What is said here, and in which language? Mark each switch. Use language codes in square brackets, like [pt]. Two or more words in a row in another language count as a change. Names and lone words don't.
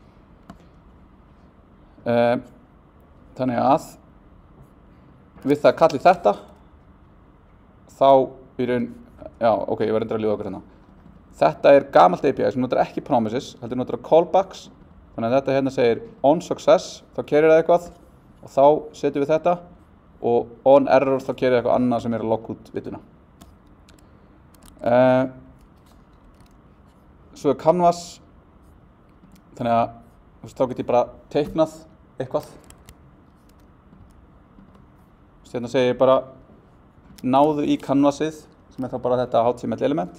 [is] Þannig að við það kallið þetta þá í raun, ég var reyndar að lífa okkur hérna. Þetta er gamalt API sem notar ekki promises, heldur notar callbacks, þannig að þetta hérna segir [en] on success, [is] þá keyrir það eitthvað og þá setjum við þetta og [en] on error [is] þá keyrir það eitthvað annað sem er að logga út vituna. Svo er canvas, þannig að þá get ég bara teiknað eitthvað. Hérna segir ég bara náðu í canvasið, sem er þá bara þetta [en] HTML element.